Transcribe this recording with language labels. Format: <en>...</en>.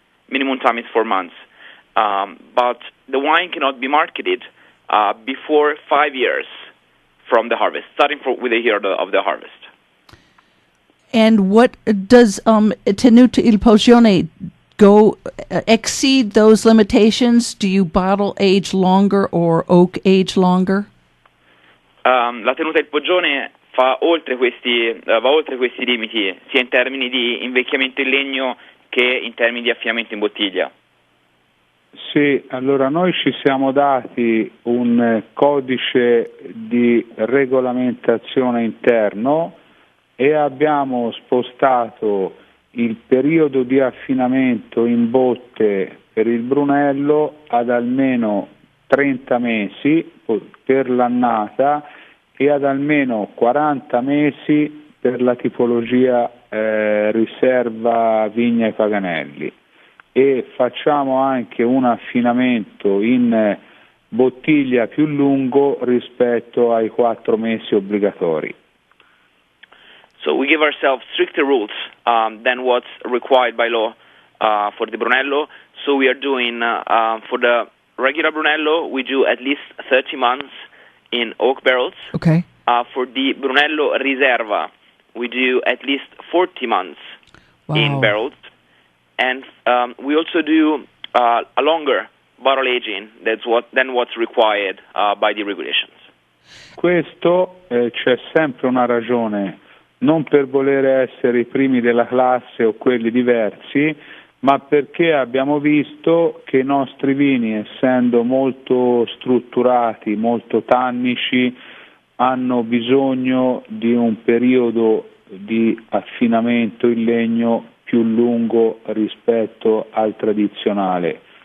<en>Minimum time is 4 months. But the wine cannot be marketed before 5 years from the harvest, starting with the year of the harvest. And what does Tenuta Il Poggione exceed those limitations? Do you bottle age longer or oak age longer?</en> <it>La Tenuta Il Poggione va oltre questi limiti, sia in termini di invecchiamento in legno che in termini di affinamento in bottiglia. Sì, allora noi ci siamo dati un codice di regolamentazione interno e abbiamo spostato il periodo di affinamento in botte per il Brunello ad almeno 30 mesi per l'annata e ad almeno 40 mesi per la tipologia riserva vigna e paganelli. E facciamo anche un affinamento in bottiglia più lungo rispetto ai 4 mesi obbligatori.</it> <en>So we give ourselves stricter rules than what's required by law for the Brunello. So we are doing, for the regular Brunello, we do at least 30 months in oak barrels. Okay. For the Brunello Riserva, we do at least 40 months in barrels. And we also do a longer bottle aging than what's required by the regulations.</en> <it>Questo c'è sempre una ragione, non per voler essere i primi della classe o quelli diversi, ma perché abbiamo visto che i nostri vini, essendo molto strutturati, molto tannici, hanno bisogno di un periodo di affinamento in legno più lungo rispetto al tradizionale.</it>